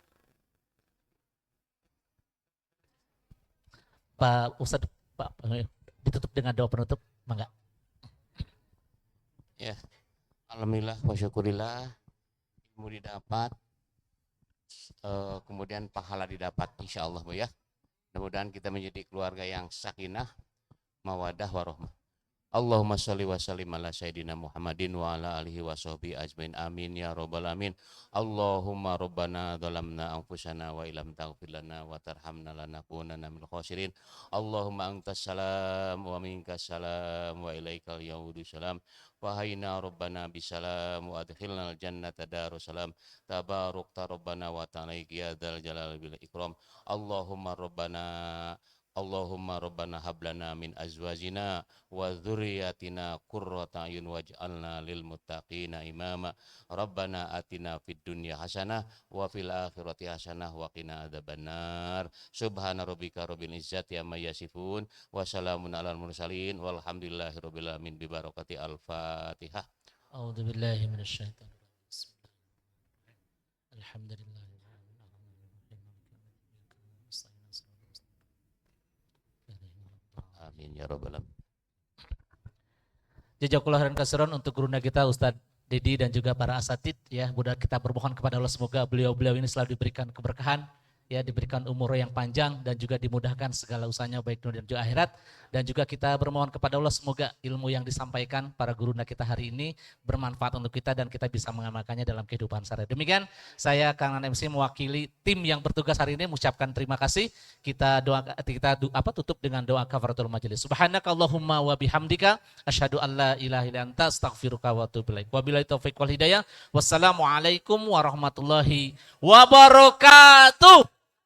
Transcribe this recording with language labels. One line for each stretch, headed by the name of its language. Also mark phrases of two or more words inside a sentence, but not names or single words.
Indonesian: Pak Ustadz, Pak, ditutup dengan doa penutup, enggak? Ya,
Arabic: الحمد لله والشكر لله,
Indonesian: ilmu didapat, kemudian pahala didapat
Arabic: إن شاء الله
Indonesian: Bu ya. Mudah-mudahan kita menjadi keluarga yang
Arabic: سكينة، مودة، ورحمة. اللهم صل وسلم على سيدنا محمد وعلى آله وصحبه أجمعين آمين يا رب العالمين. اللهم ربنا ظلمنا أنفسنا وإن لم تغفر لنا وترحمنا لنكونن من الخاسرين. اللهم أنت السلام ومنك السلام وإليك يعود السلام. وحينا ربنا بالسلام وأدخلنا الجنة دار السلام. تباركت ربنا وتعالى يا ذا الجلال والإكرام. اللهم ربنا هب لنا من أزواجنا وذرياتنا قرة أعين واجعلنا للمتقين إماما. ربنا آتنا في الدنيا حسنة وفي الآخرة حسنة وقنا عذاب النار. سبحان ربك رب العزة عما يصفون وسلام على المرسلين والحمد لله رب العالمين ببركة الفاتحة. أعوذ بالله من الشيطان الرجيم. بسم الله الرحمن الرحيم. الحمد لله. آمين يا رب العالمين. جزاك الله خيرا كثيرا
Indonesian: untuk gurunda kita Ustadz Dedi dan juga para asatid ya. Mudah kita bermohon kepada Allah semoga beliau-beliau ini selalu diberikan keberkahan ya, diberikan umur yang panjang dan juga dimudahkan segala usahanya baik dunia dan juga akhirat. Dan juga kita bermohon kepada Allah semoga ilmu yang disampaikan para gurunda kita hari ini bermanfaat untuk kita dan kita bisa mengamalkannya dalam kehidupan sehari. Demikian saya Kang MC mewakili tim yang bertugas hari ini mengucapkan terima kasih. Kita tutup dengan doa
Arabic: كفارة المجلس. سبحانك اللهم وبحمدك أشهد أن لا إله إلا أنت أستغفرك وأتوب إليك. وبالله التوفيق والهداية. والسلام عليكم ورحمة الله وبركاته.